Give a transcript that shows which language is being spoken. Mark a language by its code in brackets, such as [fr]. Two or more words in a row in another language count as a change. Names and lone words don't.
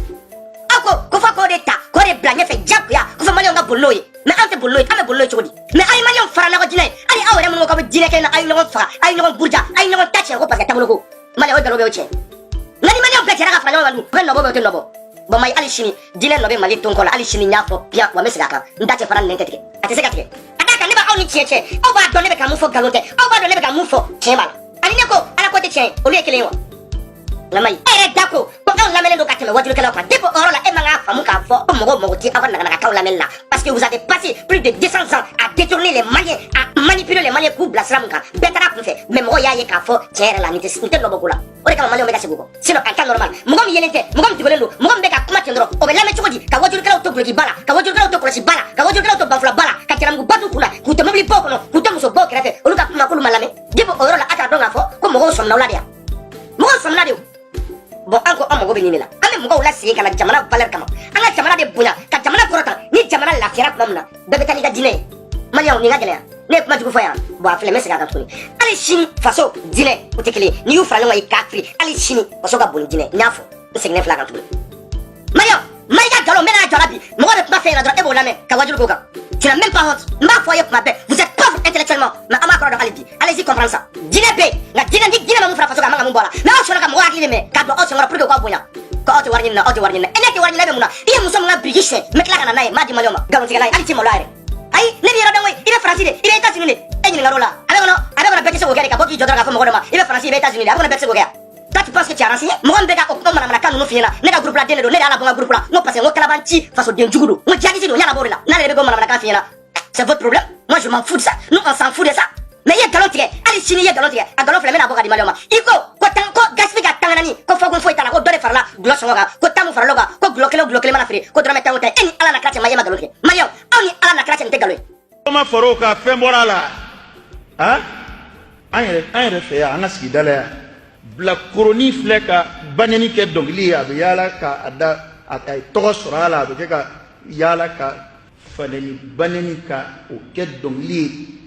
[bm] aw ko fɔ k'o de ta k'o de bila ɲɛfɛ jagoya ko fɔ maliyɛnw ka boli n'o ye mais an tɛ boli n'o ye an bɛ boli n'o ye cogo di mais aw ye maliyɛnw fara n'aw ka diinɛ ye hali aw yɛrɛ minnu ko aw bɛ diinɛ kelen na aw ye ɲɔgɔn faga aw ye ɲɔgɔn buruja aw ye ɲɔgɔn ta tiɲɛ ko parce que taabolo ko maliyɛnw o galon bɛ o tiɲɛ nka ni maliyɛnw bɛɛ jɛra ka fara ɲɔgɔn kan dun u bɛ nɔbɔ bɛ o tɛ nɔbɔ bon Mali hali sini diinɛ nɔ bɛ Mali ton kɔ la hali sini n y'a fɔ bien wa n bɛ segin a kan n da tɛ fara nɛn tɛ tigɛ a tɛ se ka tigɛ ka d'a kan ne b'aw ni tiɲɛ cɛ aw b'a dɔn ne bɛ ka mun fɔ nkalon tɛ aw b'a dɔn ne bɛ ka mun fɔ tiɲɛ b'a la ani ne ko ala ko tɛ tiɲɛ ye olu ye kelen ye wa nka Mayi e yɛrɛ da ko aw lamɛnnen don ka tɛmɛ wajulukɛlaw kan depuis o yɔrɔ la e man k'a faamu k'a fɔ ko mɔgɔw mago tɛ aw ka naganagaw lamɛnni la [fr] parce que vous avez passé plus de 200 ans à détourner les Maliens [bm] à manipuler les Maliens k'u bila sira mun kan bɛɛ taara kun fɛ mais mɔgɔw y'a ye k'a fɔ tiɲɛ yɛrɛ la nin tɛ nɔbɔ ko la o de kama Maliens bɛ ka segin o kɔ sinon [fr] en temps normal [bm] mɔgɔ min yelen tɛ mɔgɔ min dogolen don mɔgɔ min bɛ ka kuma ten dɔrɔn o bɛ lamɛn cogo di ka wajulukɛlaw to guloki ba la ka wajulukɛlaw to kɔlɔsi ba la ka wajulukɛlaw to banfula ba la ka cɛlamuguba t'u kun na k'u to mobili baw kɔnɔ k'u to musobaw kɛrɛfɛ olu ka kuma k'olu ma lamɛn depuis o yɔrɔ la a k'a dɔn k'a fɔ ko mɔgɔw sɔminna o la de yan mɔgɔw sɔminna de o bon an ko an mago bɛ nin de la an bɛ mɔgɔw lasegin ka na jamana valeur kama an ka jamana de bonya ka jamana kɔrɔta ni jamana lafiyara tuma min na bɛɛ bɛ taa n'i ka diinɛ ye maliyɛnw nin ka gɛlɛya ne ye kuma jugu fɔ yan bon a filɛ n bɛ segin a kan tuguni hali sini faso diinɛ o tɛ kelen ye n'i y'u fara ɲɔgɔn kan i k'a fili hali sini faso ka bon ni diinɛ n y'a fɔ n seginnen filɛ a kan tuguni maliyɛnw Mayi ka galon n bɛ n'a jɔ la bi mɔgɔ bɛ kuma fɛn ɲɛna dɔrɔn e b'o lamɛn ka wajulu k'o kan [fr] tu n'as même pas honte [bm] n b'a fɔ a ye kuma bɛɛ [fr] vous êtes pauvre intellectuellement [bm] mais an b'a kɔrɔ dɔn hali bi [fr] allez-y comprendre ça [bm] diinɛ bɛ yen nka diinɛ ni diinɛ ma mun fara faso kan a man ka mun bɔ a la mais aw sɔnna ka mɔgɔw hakili de minɛ k'a don aw senkɔrɔ [fr] pour que [bm] u k'aw bonya ko aw tɛ wari ɲini na aw tɛ wari ɲini na e ne tɛ wari ɲini na e bɛ mun na i ye muso min ka biriki suɲɛ n bɛ tila ka na n'a ye n b'a di maliyɛnw ma nkalontigɛla ye hali t'i malo a yɛrɛ ayi ne b'i yɔrɔ dɔn koyi i bɛ faransi de i bɛ États-Unis de e ɲininkara o la a bɛ kɔnɔ bɛɛ tɛ se k'o kɛ de ka bɔ k'i jɔ dɔrɔn k'a fɔ mɔgɔ dɔ ma i bɛ faransi i bɛ États-Unis de a bɛ kɔnɔ bɛɛ tɛ se k'o kɛ yan [fr] toi tu penses que tu as renseigné [bm] mɔgɔ min bɛ ka o manamanakan ninnu f'i ɲɛna ne ka groupe la den de don ne de y'a labɔ n ka groupe la n ko parce que n ko kalabanci fasoden jugu don n ko djihadiste don n y'a labɔ o de la n'ale de bɛ k'o manamanakan f'i ɲɛna [fr] c'est votre problème moi je m'en fous de ça nous on s'en fout de ça [bm] mais i ye nkalon tigɛ hali sini i ye nkalon tigɛ a nkalon filɛ n bɛna bɔ ka di maliyɛnw ma i ko Gaspard ka tanga naani ko fɔkun foyi t'a la ko dɔ de farala gulɔ sɔngɔ kan ko tan mun farala o kan ko gulɔ kelen mana feere ko dɔrɔmɛ tan o tɛ e ni ala na kira cɛ ma e ma nkalon tigɛ maliyɛnw aw ni ala na kira cɛ nin tɛ nkalon ye. ma far'o kan fɛn bɔra a la han an yɛrɛ fɛ yan an ka sigida la yan bilakoronin filɛ ka banɛni kɛ dɔnkili ye a bɛ yaala ka a tɔgɔ sɔrɔ a la a bɛ kɛ ka yaala ka fanɛni banɛni ka o kɛ dɔnkili ye